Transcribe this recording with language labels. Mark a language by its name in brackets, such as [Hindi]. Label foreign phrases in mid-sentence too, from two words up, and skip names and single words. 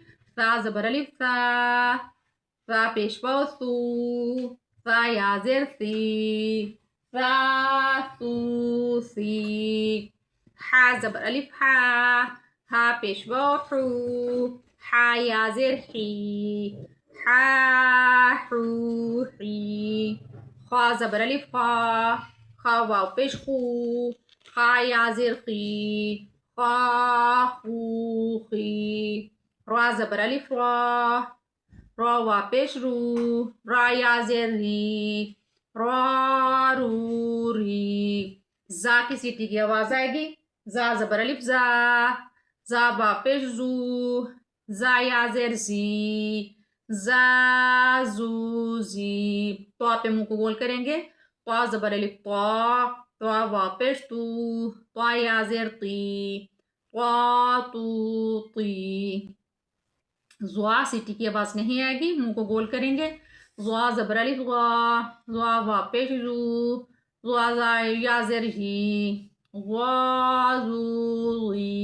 [Urdu] سا زبر الف سا، سا پیش واو سو، سا یا زیر سی، سا سو سی۔ ہا زبر الف ہا، ہا پیش واو حو، ہا یا زیر حی، ہا حو حی۔ خا زبر الف خا، خا واو پیش خو، خا یا زیر خی، خا خو خی۔ را زبر الف را، را وا پیش رو، را یا زیر ری، را رو ری۔ زا کی سیٹی کی آواز آئے گی۔ زا زبر الف زا، زا با پیش زو، زا یا زیر زی، زا زو زی۔ تو پہ منہ کو گول کریں گے۔ تو زبر الف تو، تو وا پیش تو، تو یا زیر تی، تو تو تی۔ زوا سیٹی کی آواز نہیں آئے گی، منہ کو گول کریں گے۔ زوا زبر الف زوا، زوا وا پیش زو، زوا زا یا زیر ہی، وا زو ی۔